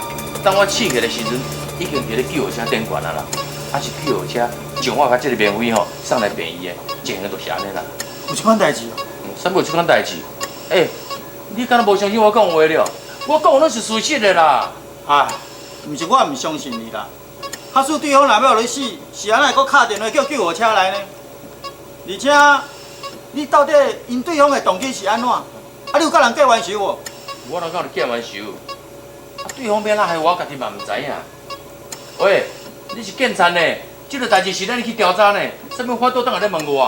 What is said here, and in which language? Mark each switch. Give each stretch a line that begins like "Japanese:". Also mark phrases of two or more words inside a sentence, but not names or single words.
Min Nan Chinese: 当我醒起的时阵，已经伫咧救护车顶悬啊啦，啊是救护车将我甲这个棉花吼送来病院的，前个就是安尼啦。有这款代志？啥无这款代志？你敢若无相信我讲话了？我讲拢是事实的啦。哎，毋是我唔相信你啦。假使对方若要你死，是安怎会搁敲电话叫救护车来呢？而且，你到底因对方的动机是安怎？啊！你有甲人计冤仇无？我哪敢有计冤仇？啊，对方要哪害我，家己嘛唔知影。喂，你是警察呢？这个代志是咱去调查呢，什么法度当下咧问我？